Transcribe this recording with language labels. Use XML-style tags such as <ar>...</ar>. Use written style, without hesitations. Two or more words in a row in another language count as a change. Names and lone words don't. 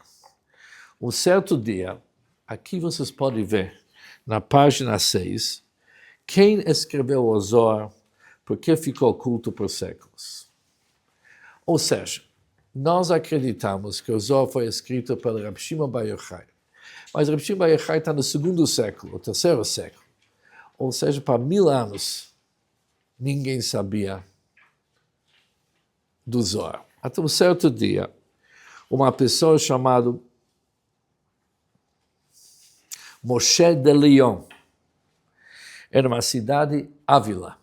<pt>Um certo dia, aqui vocês podem ver, na página 6, quem escreveu o Zohar, porque ficou oculto por séculos. Ou seja, nós acreditamos que o Zohar foi escrito pelo Reb Shimon Bar Yochai. Mas Reb Shimon Bar Yochai está no segundo século, o terceiro século. Ou seja, para 1000 anos, ninguém sabia do Zohar. Até um certo dia, uma pessoa chamada Moshe de Leon, era uma cidade Ávila.</pt>